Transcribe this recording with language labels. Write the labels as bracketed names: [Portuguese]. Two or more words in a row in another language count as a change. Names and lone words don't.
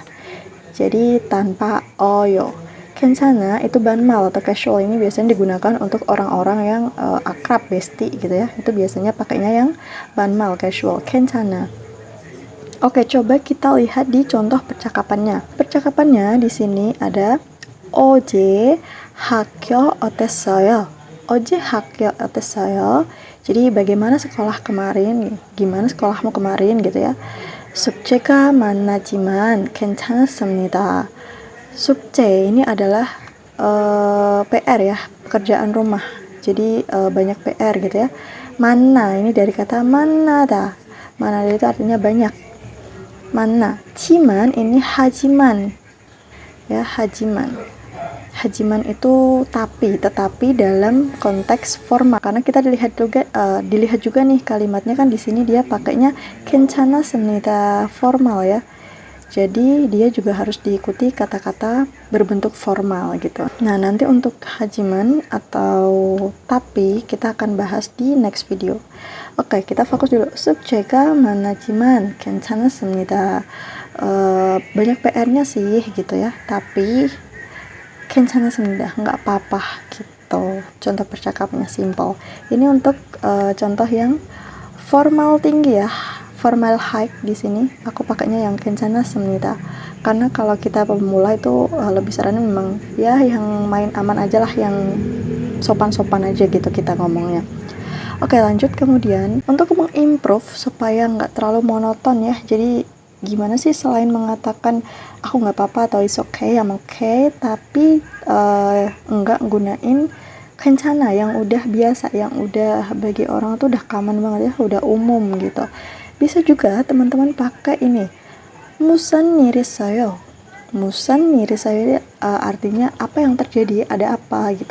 [Indonesian] Jadi tanpa oyo. 괜찮아 itu banmal atau casual, ini biasanya digunakan untuk orang-orang yang akrab, bestie gitu ya. Itu biasanya pakainya yang banmal, casual, 괜찮아. Oke, coba kita lihat di contoh percakapannya. Percakapannya di sini ada [Korean] 어제 학교 어땠어요? 어제 학교 어땠어요? [Indonesian] Jadi bagaimana sekolah kemarin? Gimana sekolahmu kemarin gitu ya? [Korean] 숙제가 많았지만 괜찮았습니다. [Indonesian] 숙제 ini adalah PR ya, pekerjaan rumah. Jadi banyak PR gitu ya. Mana ini dari kata manada. Manada itu artinya banyak. Mana, ciman ini hajiman ya, hajiman itu tetapi dalam konteks formal, karena kita dilihat juga nih kalimatnya kan di sini dia pakainya 괜찮았습니다 formal ya. Jadi dia juga harus diikuti kata-kata berbentuk formal gitu. Nah, nanti untuk hajiman atau tapi kita akan bahas di [English] next video. [Indonesian] Oke, kita fokus dulu. [Korean] 숙제가 많았지만 괜찮았습니다. [Indonesian] Banyak PR-nya sih gitu ya, tapi 괜찮았습니다, nggak apa-apa gitu. Contoh percakapannya simple. Ini untuk contoh yang formal tinggi ya, [English] formal high. [Indonesian] Di sini aku pakainya yang 괜찮았습니다. Karena kalau kita pemula itu lebih sarannya memang ya yang main aman aja lah, yang sopan-sopan aja gitu kita ngomongnya. Oke, lanjut. Kemudian untuk mengimprove supaya nggak terlalu monoton ya, jadi gimana sih selain mengatakan aku nggak apa-apa atau [English] it's okay, I'm okay, [Indonesian] tapi nggak gunain kencana yang udah biasa, yang udah bagi orang tuh udah common banget ya, udah umum gitu. Bisa juga teman-teman pakai ini, [Korean] 무슨 일 있어요. 무슨 일 있어요 [Indonesian] artinya apa yang terjadi, ada apa gitu.